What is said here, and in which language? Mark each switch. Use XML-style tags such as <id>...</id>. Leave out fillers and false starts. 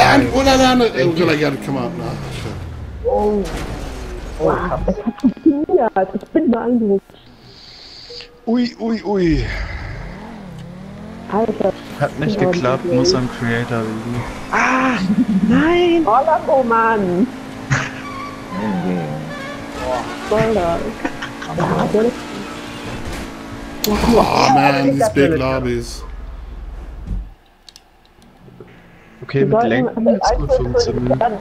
<en>And what I gotta come out now. Oh.</en> <de>Wow, es hat funktioniert. Ich bin beeindruckt. Ui. Alter. Hat nicht geklappt, muss am Creator liegen. Ah, nein! Orlando, Mann! Voll das. Ja, der ist...</de> <en>Oh man, these big lobbies.</en> <de>Okay, mit Lenken hat's gut funktioniert.</de>